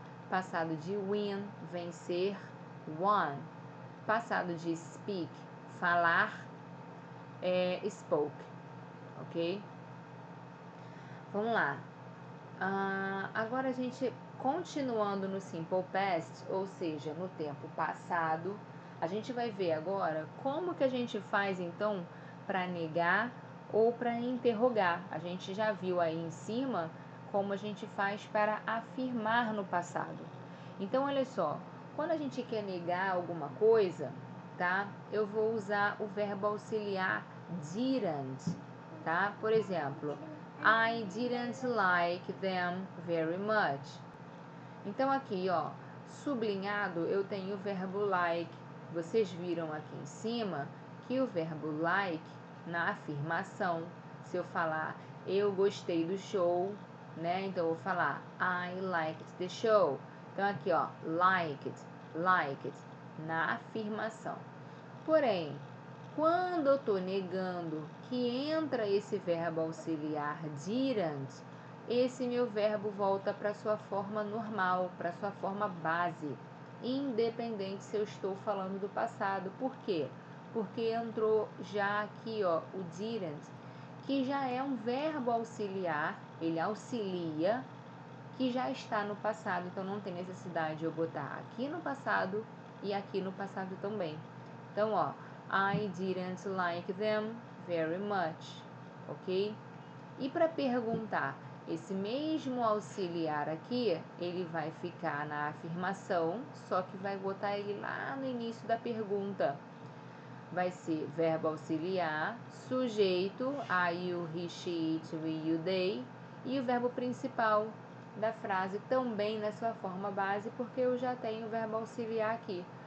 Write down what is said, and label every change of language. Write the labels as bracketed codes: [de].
[pt] Passado de win, vencer, won. Passado de speak, falar, spoke, ok? Vamos lá. Agora a gente, continuando no Simple Past, ou seja, no tempo passado, a gente vai ver agora como que a gente faz, então, para negar ou para interrogar. A gente já viu aí em cima como a gente faz para afirmar no passado. Então, olha só, quando a gente quer negar alguma coisa, tá? Eu vou usar o verbo auxiliar didn't, tá? Por exemplo, [en] I didn't like them very much. [pt] Então, aqui, ó, sublinhado, eu tenho o verbo like. Vocês viram aqui em cima que o verbo like, na afirmação, se eu falar eu gostei do show, né? Então, eu vou falar [en] I liked the show. [pt] Então, aqui, ó, liked, na afirmação. Porém, quando eu tô negando que entra esse verbo auxiliar didn't, esse meu verbo volta para sua forma normal, para sua forma base, independente se eu estou falando do passado. Por quê? Porque entrou já aqui, ó, o didn't, que já é um verbo auxiliar, ele auxilia, que já está no passado, então não tem necessidade de eu botar aqui no passado e aqui no passado também. Então, ó, [en] I didn't like them very much, ok? [pt] E para perguntar, esse mesmo auxiliar aqui, ele vai ficar na afirmação, só que vai botar ele lá no início da pergunta. Vai ser verbo auxiliar, sujeito, I, you, he, she, it, we, you, they, e o verbo principal da frase também na sua forma base, porque eu já tenho o verbo auxiliar aqui.